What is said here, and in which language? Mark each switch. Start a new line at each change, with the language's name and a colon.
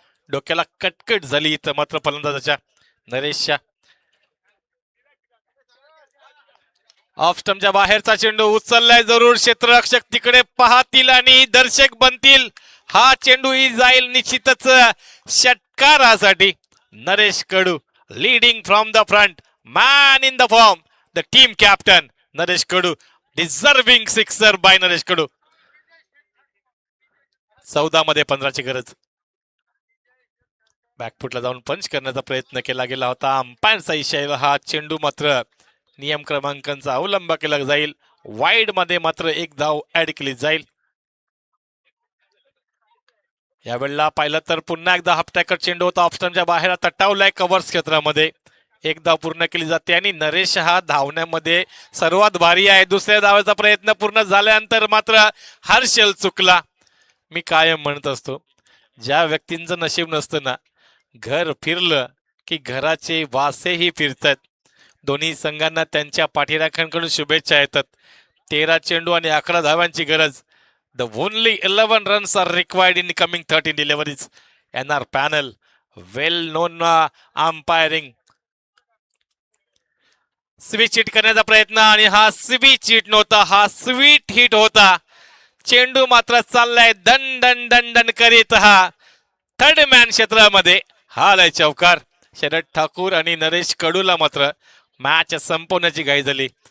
Marathi: डोक्याला कटकट झाली इथं मात्र फलंदाजाच्या नरेशच्या. ऑफस्टंपच्या बाहेरचा चेंडू उचललाय जरूर. क्षेत्ररक्षक तिकडे पाहतील आणि दर्शक बनतील. हा चेंडूही जाईल निश्चितच षटकारासाठी.
English: Naresh Kadu leading from the front, man in the form, the team captain Naresh Kadu, deserving sixer by Naresh Kadu.
Marathi: 14 मध्ये 15ची गरज. बॅकफुटला जाऊन पंच करण्याचा प्रयत्न केला गेला होता. अंपायरचा इशारा, हा चेंडू मात्र नियम क्रमांकांचा अवलंब केला जाईल. वाईड मध्ये मात्र एक धाव ऍड केली जाईल. यावेळेला पाहिलं तर पुन्हा एकदा हाफ टॅकर चेंडू होता. ऑफस्टंपच्या बाहेर तटावलाय कव्हर्स क्षेत्रामध्ये. एक धाव पूर्ण केली जाते आणि नरेश हा धावण्यामध्ये सर्वात भारी आहे. दुसऱ्या धावाचा प्रयत्न पूर्ण झाल्यानंतर मात्र हर्षल चुकला. मी कायम म्हणत असतो, ज्या व्यक्तींचं नशीब नसतं ना, घर फिरलं की घराचे वासेही फिरतात. दोन्ही संघांना त्यांच्या पाठीराख्यांकडून शुभेच्छा येतात. 13 चेंडू आणि 11 धावांची गरज.
English: The only 11 runs are required in coming 13 deliveries. NR panel, well known umpiring.
Marathi: Sweet hit करण्याचा प्रयत्न आणि हा स्वीट हिट नव्हता, हा स्वीट हिट होता. चेंडू मात्र चाललाय दन दन दन दन करीत. हा थर्ड मॅन क्षेत्रामध्ये हा लय चौकार. शरद ठाकूर आणि नरेश कडूला मात्र मॅच संपवण्याची घाई झाली.